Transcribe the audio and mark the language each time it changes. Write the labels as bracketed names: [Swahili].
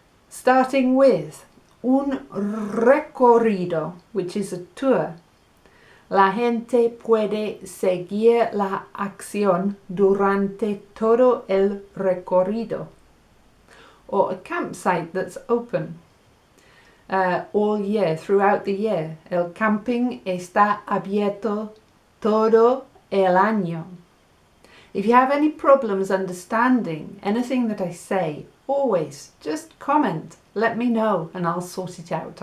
[English] Starting with un recorrido, which is a tour. [Spanish] La gente puede seguir la acción durante todo el recorrido. [English] Or a campsite that's open all year, throughout the year. [Spanish] El camping está abierto todo el año. [English] If you have any problems understanding anything that I say, always just comment. Let me know and I'll sort it out.